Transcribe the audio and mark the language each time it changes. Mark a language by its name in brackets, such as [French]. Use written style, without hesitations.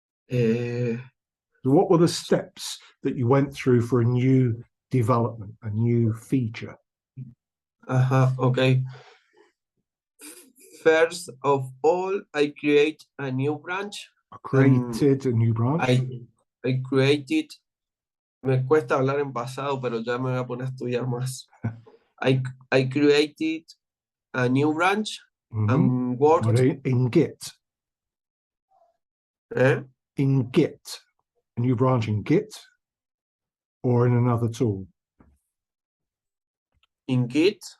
[English] So what were the steps that you went through for a new development, a new feature? Okay. First of all, I create a new branch. I created a new branch. I created. [Spanish] Me cuesta hablar en pasado, pero ya me voy a poner a estudiar más. [English] I created a new branch and worked. In Git. In Git. A new branch in Git or in another tool? In Git.